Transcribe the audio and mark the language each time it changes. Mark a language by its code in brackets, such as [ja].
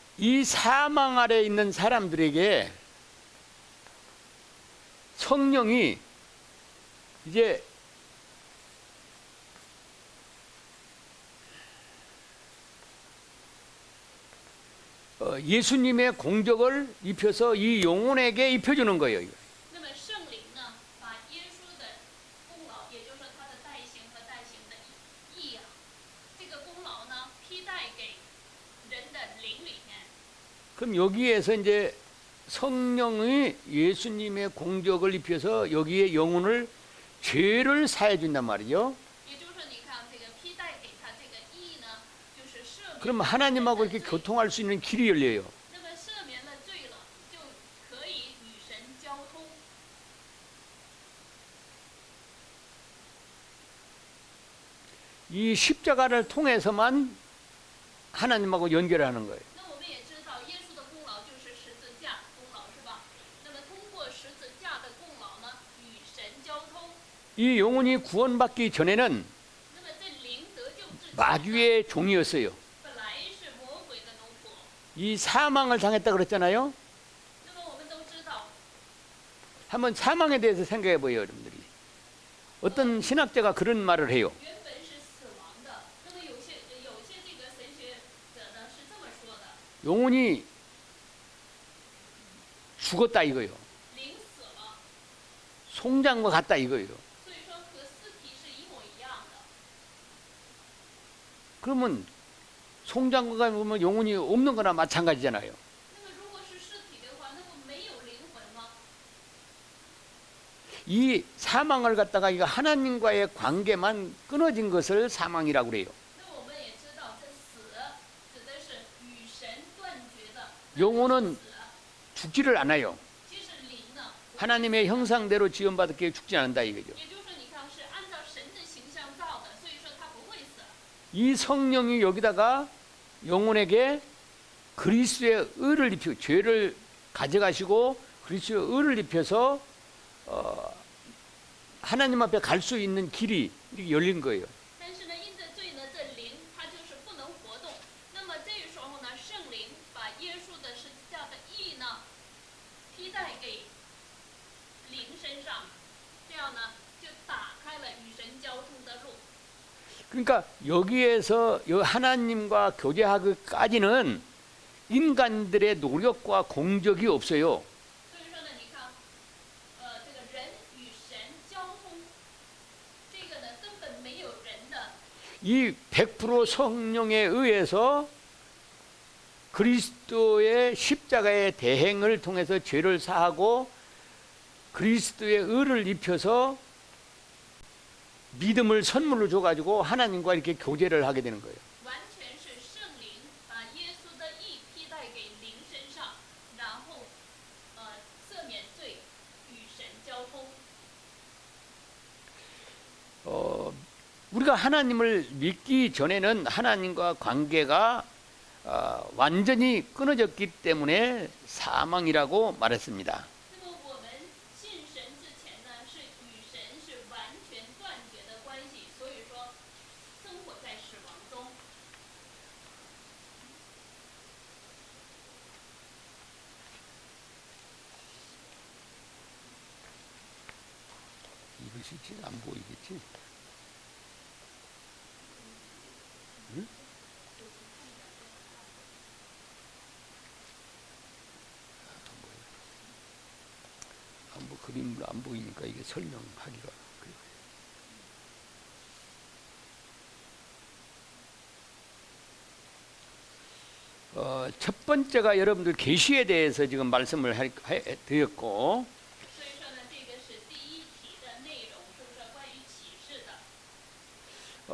[ko] 이 사망 아래 있는 사람들에게 성령이 이제 예수님의 공적을 입혀서 이 영혼에게 입혀주는 거예요. [zh] 那么圣灵呢，把耶稣的功劳，也就是说他的代行和代行的义啊，这个功劳呢，披戴给人的灵里面。 [ko] 그럼 여기에서 이제 성령이 예수님의 공적을 입혀서 여기에 영혼을 죄를 사해 준단 말이죠. [zh] 也就是说，你看这个披戴给他这个义呢，就是赦免。 [ko] 그럼 하나님하고 이렇게 [zh] 人的罪 [ko] 교통할 수 있는 길이 열려요. [zh] 那么赦免了罪了，就可以与神交通。 [ko] 이 십자가를 통해서만 하나님하고 연결하는 거예요. [zh] 那我们也知道，耶稣的功劳就是十字架功劳，是吧？那么通过十字架的功劳呢，与神交通。 [ko] 이 영혼이 구원받기 전에는 [zh] 那么这灵得救之前呢， [ko] 마귀의 종이었어요. [zh] 本来是魔鬼的奴仆。 [ko] 이 사망을 당했다 그랬잖아요. [zh] 那么我们都知道， [ko] 한번 사망에 대해서 생각해 보여요, 여러분들이. 어떤 신학자가 그런 말을 해요. [zh] 原本是死亡的。那么有些这个神学者呢是这么说的： [ko] 영혼이 죽었다 이거예요. [zh] 灵死了， [ko] 송장과 같다 이거예요. [zh] 所以说和尸体是一模一样的。 [ko] 그러면 송장과 보면 영혼이 없는 거나 마찬가지잖아요. [zh] 那么如果是尸体的话，那不没有灵魂吗？ [ko] 이 사망을 갖다가 이거 하나님과의 관계만 끊어진 것을 사망이라고 그래요. [zh] 那我们也知道，这死指的是与神断绝的。 [ko] 영혼은 [zh] 死， [ko] 죽지를 않아요. [zh] 其实灵呢， [ko] 하나님의 형상대로 지원받았기에 죽지 않는다 이거죠. [zh] 也就是说，你看是按照神的形象造的，所以说他不会死。 [ko] 이 성령이 여기다가 영혼에게 그리스도의 의를 입히고 죄를 가져가시고 그리스도의 의를 입혀서 하나님 앞에 갈 수 있는 길이 이렇게 열린 거예요. [zh] 但是呢，因着罪呢，这灵它就是不能活动。那么这个时候呢，圣灵把耶稣的十字架的义呢，披戴给灵身上，这样呢，就打开了与神交通的路。 [ko] 그러니까 여기에서 하나님과 교제하기까지는 인간들의 노력과 공적이 없어요. [zh] 所以说呢，你看，这个人与神交通，这个呢根本没有人的。 [ko] 이 100% 성령에 의해서 그리스도의 십자가의 대행을 통해서 죄를 사하고 그리스도의 의를 입혀서 믿음을 선물로 줘가지고 하나님과 이렇게 교제를 하게 되는 거예요. [zh] 完全是圣灵把耶稣的义披戴给灵身上，然后赦免罪，与神交通。 [ko] 우리가 하나님을 믿기 전에는 하나님과 관계가 완전히 끊어졌기 때문에 사망이라고 말했습니다. [zh] 那么我们信神之前呢，是与神是完全断绝的关系，所以说生活在死亡中。 [ko] 이것이 안 보이겠지? 응? 그림을 안 보이니까 이게 설명하기가 그래요. 첫 번째가 여러분들 계시에 대해서 지금 말씀을 드렸고 [zh] 所以说呢，这个是第一题的内容，就是说关于启示的。